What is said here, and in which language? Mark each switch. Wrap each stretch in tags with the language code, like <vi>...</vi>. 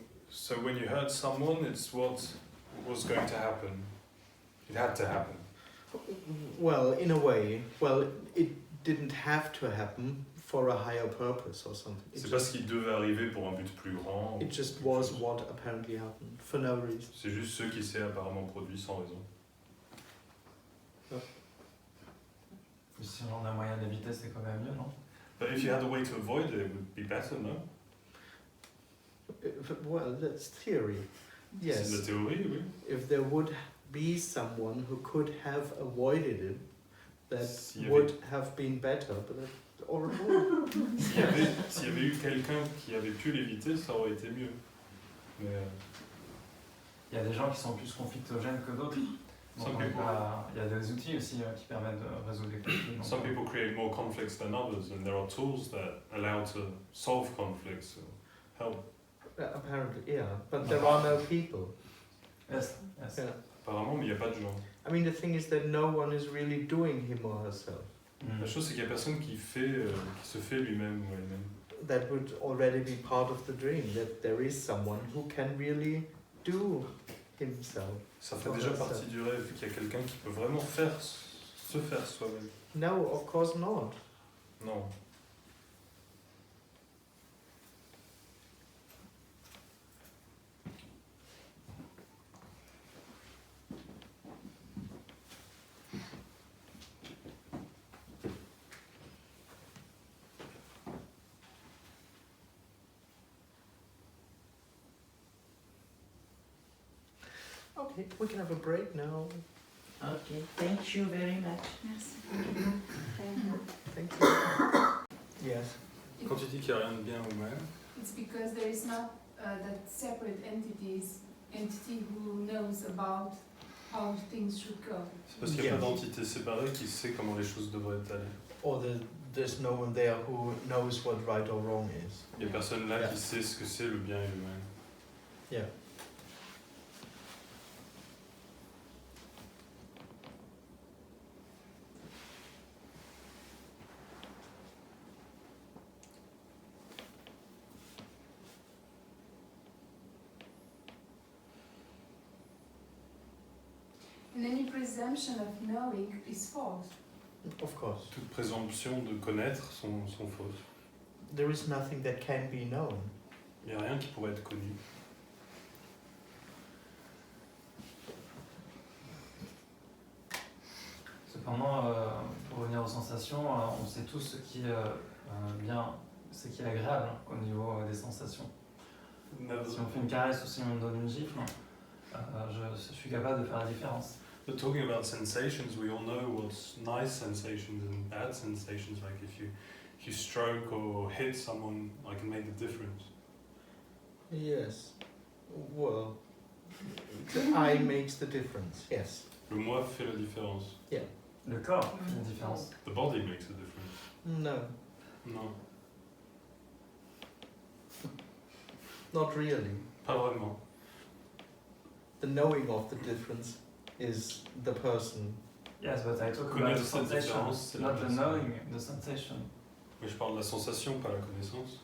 <en>So when you hurt someone, it's what was going to happen. It had to happen. Well, in a way, well, it didn't have to happen for a higher purpose or something.</en> <fr>C'est pas ce qui devait arriver pour un but plus grand.</fr> <en>It just was what apparently happened for no reason.</en> <fr>C'est juste ce qui s'est apparemment produit sans raison. Si on a moyen d'éviter, c'est quand même mieux, non?</fr> <en>But if you had a way to avoid it, it would be better, no? Well, that's theory.</en> <fr>C'est</fr> <en>Yes.</en> <fr>de la théorie, oui.</fr> <en>If there would be someone who could have avoided it, that</en> <fr>S'il y avait-</fr> <en>would have been better, but that's horrible.</en> <fr>S'il y avait eu quelqu'un qui avait pu l'éviter, ça aurait été mieux. Mais Il y a des gens qui sont plus conflictogènes que d'autres. Donc,</fr> <en>Some people-</en> <fr>il y a des outils aussi qui permettent de résoudre les conflits. Donc,</fr> <en>some people create more conflicts than others, and there are tools that allow to solve conflicts, or help. Apparently, yeah. But there are no people. Yes, yes. Yeah.</en> <fr>Apparemment, mais il n'y a pas de gens.</fr> <en>I mean, the thing is that no one is really doing him or herself.</en> <fr>La chose, c'est qu'il n'y a personne qui se fait lui-même ou elle-même.</fr> <en>That would already be part of the dream, that there is someone who can really do himself.</en> <fr>Ça fait déjà partie du rêve qu'il y a quelqu'un qui peut vraiment se faire soi-même.</fr> <en>No, of course not.</en> <fr>Non.</fr> <en>Okay, we can have a break now. Okay, thank you very much.</en> <fr>Merci.</fr> <en>Thank you. Yes.</en> <fr>Quand tu dis qu'il n'y a rien de bien ou mal,</fr> <en>It's because there is not that separate entity who knows about how things should go.</en> <fr>c'est parce qu'il n'y a</fr> <en>Yes.</en> <fr>pas d'entité séparée qui sait comment les choses devraient aller.</fr> <en>Or there's no one there who knows what right or wrong is.</en> <fr>Il n'y a personne là</fr> <en>Yeah.</en> <fr>qui sait ce que c'est le bien et le mal.</fr> <en>Yeah. And any presumption of knowing is false. Of course.</en> <fr>Toute présomption de connaître sont fausses.</fr> <en>There is nothing that can be known.</en> <fr>Il n'y a rien qui pourrait être connu. Cependant, pour revenir aux sensations, on sait tous ce qui est agréable au niveau des sensations. Si on fait une caresse ou si on donne une gifle, je suis capable de faire la différence.</fr> <en>But talking about sensations, we all know what's nice sensations and bad sensations. Like if you stroke or hit someone, I can make the difference. Yes. Well, the eye makes the difference. Yes.</en> <fr>Le moi fait la différence. Le corps fait la différence.</fr> <en>The body makes a difference. No,</en> <fr>Non,</fr> <en>not really.</en> <fr>pas vraiment.</fr> <en>The knowing of the difference is the person. Yes, but I talk about</en> <fr>Connaître</fr> <en>the</en> <fr>cette</fr> <en>sensation,</en> <fr>différence, c'est la</fr> <en>not the</en> <fr>personne.</fr> <en>knowing, the sensation.</en> <fr>Mais je parle de la sensation, pas la connaissance.</fr>